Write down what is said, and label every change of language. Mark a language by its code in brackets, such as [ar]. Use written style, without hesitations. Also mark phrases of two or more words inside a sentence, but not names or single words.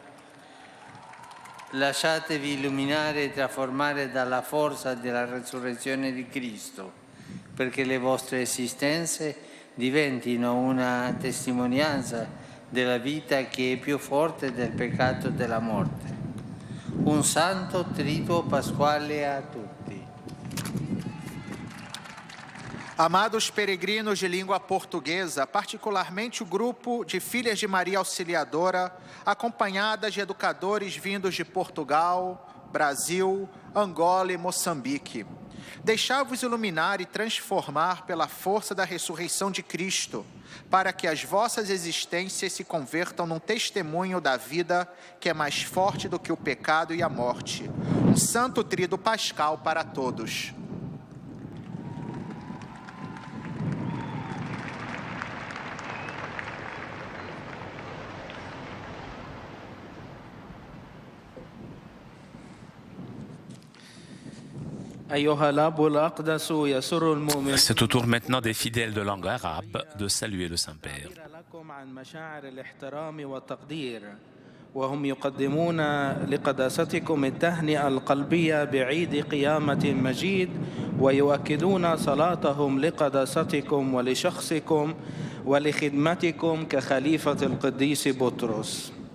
[it] Lasciatevi illuminare e trasformare dalla forza della resurrezione di Cristo, perché le vostre esistenze diventino una testimonianza della vita che è più forte del peccato e della morte. Un santo triduo pasquale a tutti. [pt] Amados peregrinos de língua portuguesa, particularmente o grupo de Filhas de Maria Auxiliadora, acompanhadas de educadores vindos de Portugal, Brasil, Angola e Moçambique. Deixai-vos iluminar e transformar pela força da ressurreição de Cristo, para que as vossas existências se convertam num testemunho da vida que é mais forte do que o pecado e a morte. Um santo tríduo pascal para todos. [fr] C'est au tour maintenant des fidèles de langue arabe de saluer le Saint-Père. [ar] وهم يقدمون لقداستكم التهنئة القلبية بعيد قيامة مجيد ويؤكدون صلاتهم لقداستكم ولشخصكم ولخدمتكم كخليفة القديس بطرس.